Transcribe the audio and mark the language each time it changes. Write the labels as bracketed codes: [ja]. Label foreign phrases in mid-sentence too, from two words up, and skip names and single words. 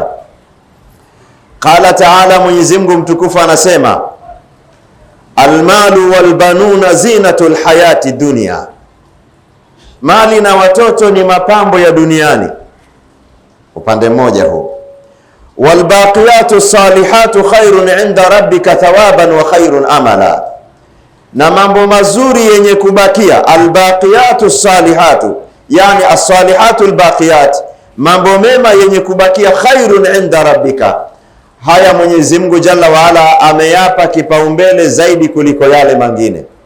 [ar] قال تعالى, [sw] Mwenyezi Mungu mtukufu anasema, [ar] المال والبنون زينة الحياة الدنيا, [sw] mali na watoto ni mapambo ya duniani. Upande mmoja huu, [ar] والباقيات الصالحات خير عند ربك ثوابا وخير أملا, [sw] na mambo mazuri yenye kubakia. [ar] الباقيات الصالحات، يعني الصالحات الباقيات, [sw] mambo mema yenye kubakia. [ar] خير عند ربك, [sw] haya Mwenyezi Mungu [ar] جل وعلا [sw] ameyapa kipaumbele zaidi kuliko yale mengine.